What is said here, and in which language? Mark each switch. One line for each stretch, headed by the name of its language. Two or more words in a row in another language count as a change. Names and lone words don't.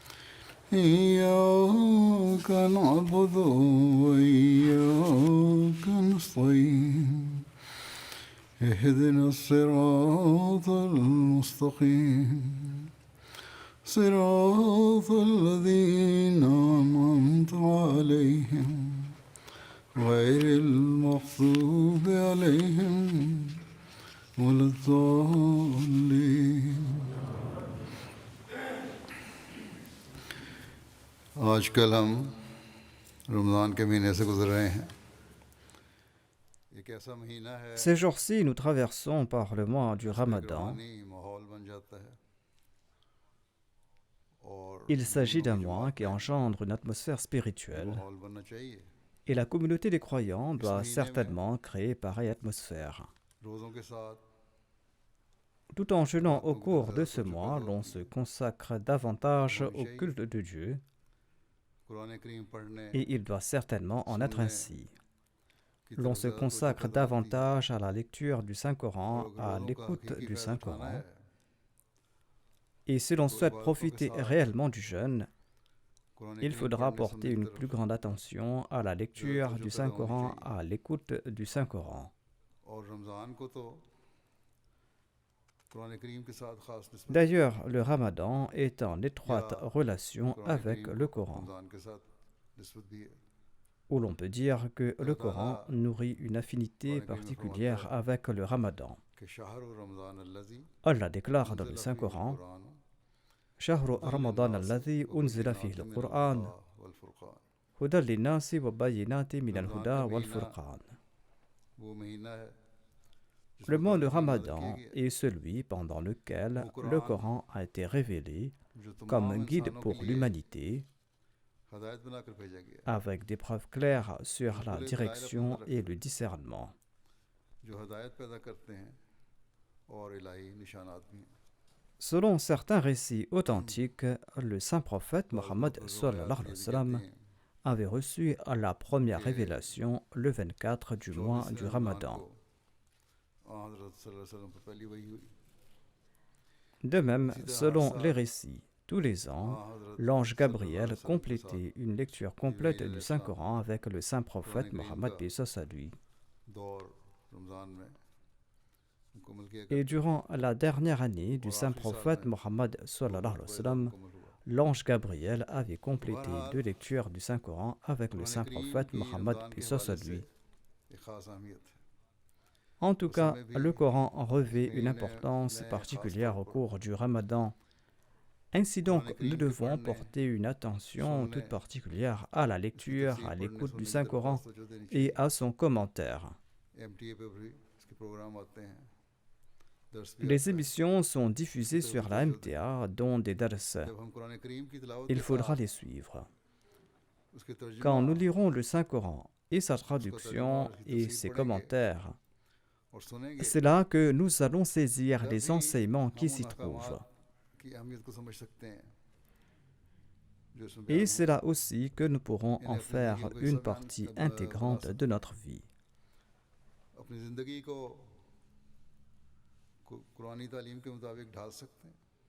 Arabic: إياك نعبد وإياك نستعين اهدنا الصراط المستقيم صراط الذين أنعمت عليهم غير المغضوب عليهم ولا الضالين.
Urdu: آج کل ہم رمضان کے مہینے سے گزر رہے ہیں. ایک ایسا مہینہ ہے
French: Ces jours-ci, nous traversons par le mois du Ramadan.
Urdu: روحانی ماحول بن جاتا ہے اور
French: Il s'agit d'un mois qui engendre une atmosphère spirituelle
Urdu: ماحول بننا چاہیے.
French: et la communauté des croyants doit certainement créer pareille atmosphère.
Urdu: روزوں کے ساتھ
French: Tout en jeûnant au cours de ce mois, l'on se consacre davantage au culte de Dieu
Urdu: قرآن کریم پڑھنے
French: et il doit certainement en être ainsi. L'on se consacre davantage à la lecture du Saint-Coran, à l'écoute du Saint-Coran. Et si l'on souhaite profiter réellement du jeûne, il faudra porter une plus grande attention à la lecture du Saint-Coran, à l'écoute du Saint-Coran.
Urdu: اور رمضان کو تو قرآن کریم کے ساتھ خاص نسبت
French: D'ailleurs, le Ramadan est en étroite relation avec le Coran,
Urdu: رمضان کے ساتھ نسبت بھی ہے.
French: où l'on peut dire que le Coran nourrit une affinité particulière avec le Ramadan.
Arabic: कि شهر رمضان الذي
French: Allah déclare dans le Saint-Coran
Arabic: कुरान شهر رمضان الذي أنزل فيه القرآن والفرقان. هدى للناس وبينات من الهدى والفرقان.
Urdu: وہ مہینہ ہے
French: Le mois de Ramadan est celui pendant lequel le Coran a été révélé
Urdu: जो
French: comme
Urdu: तमाम
French: guide
Urdu: इंसानों
French: pour
Urdu: کے لیے
French: l'humanité,
Urdu: ہدایت بنا کر بھیجا گیا ہے.
French: avec des preuves claires sur la direction et le discernement.
Urdu: جو ہدایت پیدا کرتے ہیں اور الٰہی نشانات بھی ہیں.
French: Selon certains récits authentiques, le saint prophète Mohammed
Arabic: صلى الله عليه وسلم
French: avait reçu la première révélation le 24 du mois du Ramadan.
Urdu: हज़रत
Arabic: صلى الله عليه وسلم
Urdu: پر پہلی وحی ہوئی.
French: De même, selon les récits, tous les ans, l'ange Gabriel complétait une lecture complète du Saint-Coran avec le saint prophète Mohammed paix soit lui.
Urdu: دور رمضان میں مکمل کیا
French: Et durant la dernière année du saint prophète Mohammed
Arabic: صلى الله عليه وسلم,
French: l'ange Gabriel avait complété 2 lectures du Saint-Coran avec le saint prophète Mohammed paix soit lui.
Urdu: ایک خاص اہمیت ہے.
French: En tout cas, le Coran revêt une importance particulière au cours du Ramadan. Ainsi donc, nous devons porter une attention toute particulière à la lecture, à l'écoute du Saint-Coran et à son commentaire.
Urdu: MTA پہ بھی اس کے پروگرام آتے ہیں۔ درس بھی
French: Les émissions sont diffusées sur la MTA, dont des dars.
Urdu: جب ہم قرآن کریم کی تلاوت
French: Il
Urdu: के
French: faudra
Urdu: साथ
French: les suivre.
Urdu: اس کے ترجمہ
French: Quand nous lirons le Saint-Coran et sa traduction et ses commentaires,
Urdu: اور سنیں گے
French: c'est là que nous allons saisir les enseignements qui s'y trouvent.
Urdu: کی اہمیت کو سمجھ سکتے ہیں. جو اس میں
French: Et
Urdu: बयान
French: c'est là aussi que nous pourrons en faire une partie intégrante de notre vie.
Urdu: ہو، اپنی زندگی کو قرآنی تعلیم کے مطابق ڈھال سکتے ہیں.